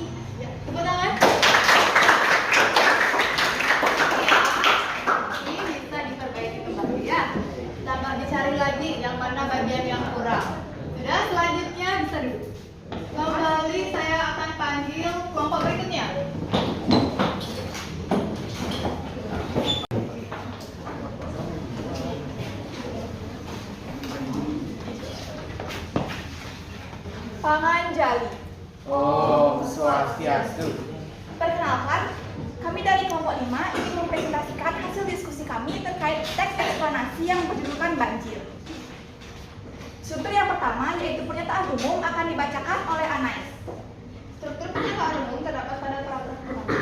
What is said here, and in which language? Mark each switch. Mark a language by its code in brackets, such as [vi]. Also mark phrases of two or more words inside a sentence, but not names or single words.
[id] Ya, tepuk tangan. Ini bisa diperbaiki kembali ya. Tambah dicari lagi yang mana bagian yang kurang. Sudah, selanjutnya bisa duduk. Kembali saya akan panggil kelompok berikutnya. [ban] Panganjali. Om Swastiastu. [id] Perkenalkan, kami dari kelompok 5 ingin mempresentasikan hasil diskusi kami terkait teks eksplanasi yang berjudulkan banjir. Struktur yang pertama yaitu pernyataan umum akan dibacakan oleh Anais. Struktur pernyataan umum terdapat pada paragraf pertama.